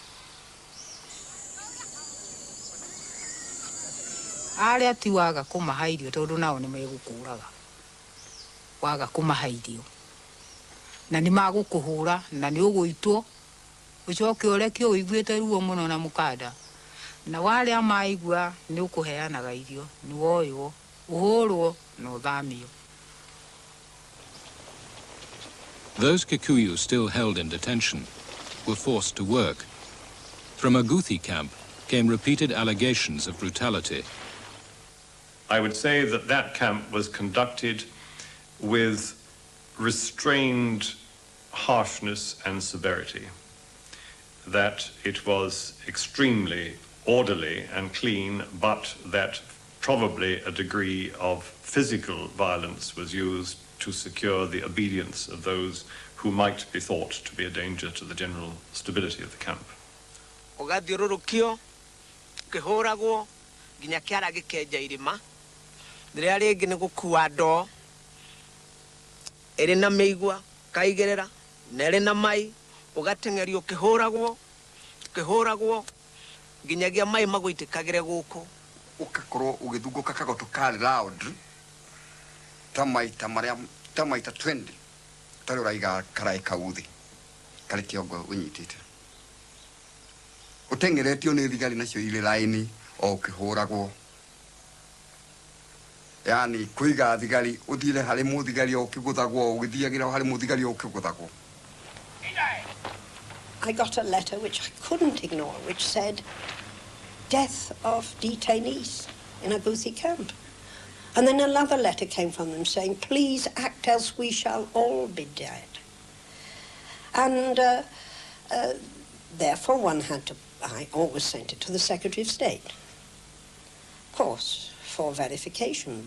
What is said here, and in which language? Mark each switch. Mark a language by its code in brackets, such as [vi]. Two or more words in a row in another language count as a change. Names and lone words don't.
[ki] arĩa ti waga kũmaha irio tondũ nao nĩ megũkũraga waga kũmaha irio na nĩ magũkũhũra na nĩ ũgũitwo ucoke ũreke ũiguĩte ruo mũno na mũkanda na warĩa maigua nĩ ũkũheanaga irio nĩ woywo ũhũrwo na ũthamio. [en] Those Kikuyu still held in detention were forced to work. From a Guthi camp came repeated allegations of brutality. I would say that that camp was conducted with restrained harshness and severity, that it was extremely orderly and clean, but that probably a degree of physical violence was used to secure the obedience of those who might be thought to be a danger to the general stability of the camp. [ki] Ugathiururukio kihuragwo nginya kiara gikenja irima riria ringi ni gukua ndoo iri na miigua kaigerera na iri na mai ugatengerio kihuragwo nginyagia mai magwitikagire guku ukakorwo ugithunguka kagoto kari loud tamaita 20 tari uraiga karai kauthi kari kiongo unyitite utengeretio ni thigari nacio ile laini o kihuragwo yani kuiga thigari uthire hari muthigari o kiguthagwo ugithiagira hari muthigari o kiguthagwo. [en] I got a letter which I couldn't ignore, which said, death of detainees in a Guthi camp. And then another letter came from them saying, please act else we shall all be dead. And therefore one had to, I always sent it to the Secretary of State, of course, for verification.